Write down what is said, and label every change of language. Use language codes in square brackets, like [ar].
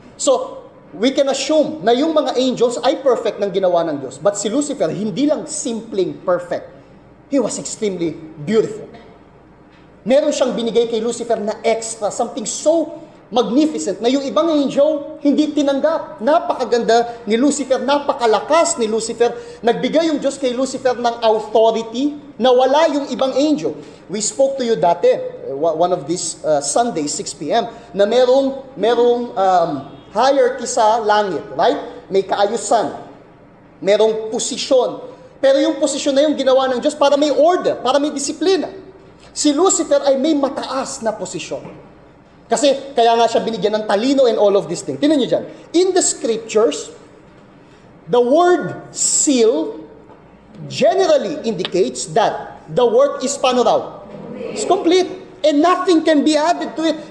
[tl] So, [en] we can assume [tl] na yung mga angels ay perfect ng ginawa ng Diyos. But si Lucifer, hindi lang simpleng perfect. [en] He was extremely beautiful. [tl] Meron siyang binigay kay Lucifer na extra, [en] something so magnificent [tl] na yung ibang angel hindi tinanggap. Napakaganda ni Lucifer, napakalakas ni Lucifer. Nagbigay yung Diyos kay Lucifer ng authority na wala yung ibang angel. [en] We spoke to you dati, one of these Sundays, 6 p.m., [tl] na merong hierarchy sa langit, [en] right? [tl] May kaayusan, merong posisyon. Pero yung posisyon na yung ginawa ng Diyos para may order, para may disiplina. Si Lucifer ay may mataas na posisyon. Kasi kaya nga siya binigyan ng talino [en] and all of these things. [tl] Tingnan niyo dyan. [en] In the scriptures, the word seal generally indicates that the work is [tl] paano raw? [en] It's complete. And nothing can be added to it.